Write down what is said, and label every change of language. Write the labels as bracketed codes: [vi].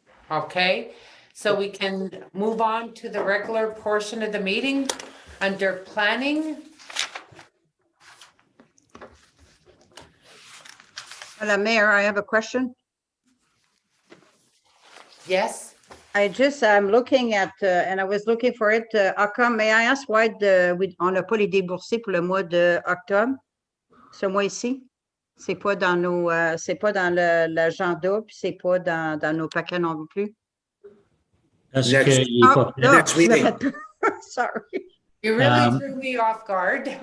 [en] Okay, so we can move on to the regular portion of the meeting under planning. Madam Mayor, I have a question. Yes. I'm looking at, and I was looking for it, Octobre. May I ask why [fr] on n'a pas les déboursés pour le mois d'octobre? Ce mois-ci? C'est pas dans nos, c'est pas dans l'agenda, puis c'est pas dans nos paquets non plus. Parce [en] Next- [fr] qu'il est pas- Non, [en] Next meeting. Sorry. You really threw me off guard.